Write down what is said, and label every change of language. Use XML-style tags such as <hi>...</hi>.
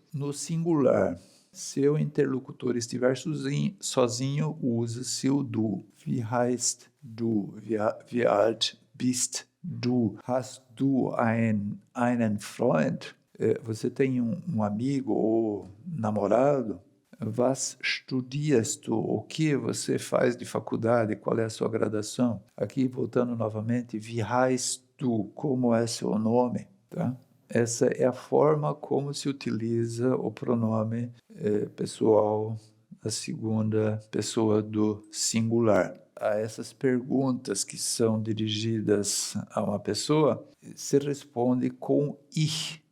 <pt>No singular, se o interlocutor estiver sozinho, usa-se o du.</pt> <de>Wie heißt du? Wie alt bist Hast du einen Freund?</de> <pt>Você tem um amigo ou namorado?</pt> <de>Was studierst du?</de> <pt>O que você faz de faculdade? Qual é a sua graduação? Aqui, voltando novamente,</pt> <de>wie heißt du?</de> <pt>Como é seu nome? Tá? Essa é a forma como se utiliza o pronome pessoal, a segunda pessoa do singular. A essas perguntas que são dirigidas a uma pessoa, se responde com ich.</pt>